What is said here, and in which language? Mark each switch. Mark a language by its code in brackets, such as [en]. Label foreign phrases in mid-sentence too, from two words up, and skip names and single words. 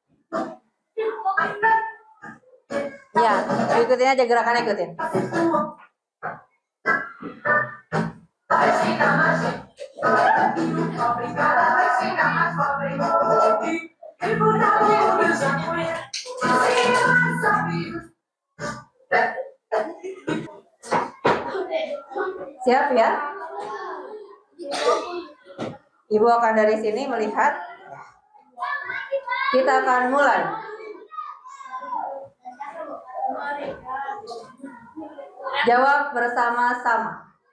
[id] Ya, ikutin aja gerakannya, ikutin. [pt] Obrigada, vai ficar mais pobre. E por aí eu já conheço. [id] Siap ya? Ibu akan dari sini melihat. Kita akan mulai. Jawab bersama-sama.